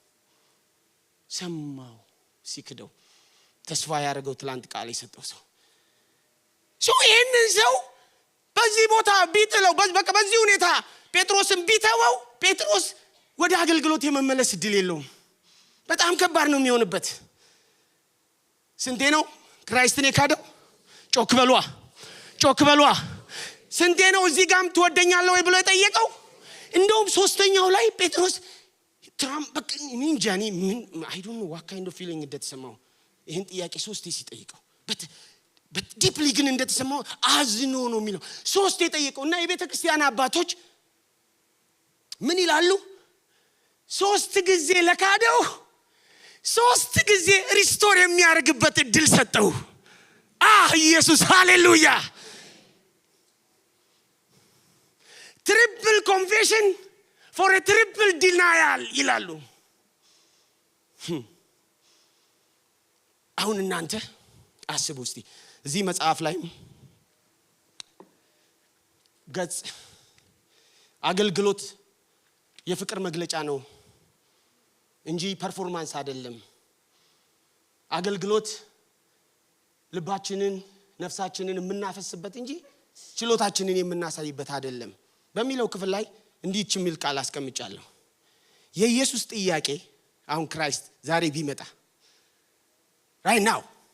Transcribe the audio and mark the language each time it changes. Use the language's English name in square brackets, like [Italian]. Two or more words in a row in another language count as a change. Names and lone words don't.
[Amharic] ሰማው። ሲክደው ተስፋ ያደረገው ትላንት ቃል የሰጠው ሰው ይሄንን ሰው በዚህ ቦታ ቢጥለው በዚህ ሁኔታ ጴጥሮስን ቢተወው ጴጥሮስ ወደ አገልግሎት የመመለስ እድል የለውም። በጣም ከባድ ነው የሚሆንበት። ስንቴ ነው ክራይስትን የካደው? ጮክ በሏ ስንቴ ነው እዚህ ጋርም ትወደኛለህ ወይ ብሎ የጠየቀው? እንደውም 3ኛው ላይ ጴጥሮስ በቃ እንጃኒ [English] I don't know what kind of feeling [Amharic] እንደተሰማው ይሄን ጥያቄ 3 ሲጠይቀው በዲፕሊ ግን እንደተሰማው አዝኖ ነው የሚለው 3 የጠየቀው። እና የቤተ ክርስቲያን አባቶች ምን ይላሉ? 3 ጊዜ ለካደው 3 ጊዜ ሪስቶር የሚያደርግበት እድል ሰጠው። ኢየሱስ ሃሌሉያ። [English] triple confession for a triple denial [Amharic] ይላሉ። አሁን እናንተ አስቡ እስቲ እዚህ መጽሐፍ ላይ ገጽ አገልግሎት የፍቅር መግለጫ ነው እንጂ ፐርፎርማንስ አይደለም። አገልግሎት ልባችንን ነፍሳችንን የምናፈስበት እንጂ ችሎታችንን የምናሳይበት አይደለም በሚለው ክፍል ላይ እንዲህ የሚል ቃል አስቀምጫለሁ። የኢየሱስ ጥያቄ አሁን ክራይስት ዛሬ ቢመጣ [English] right now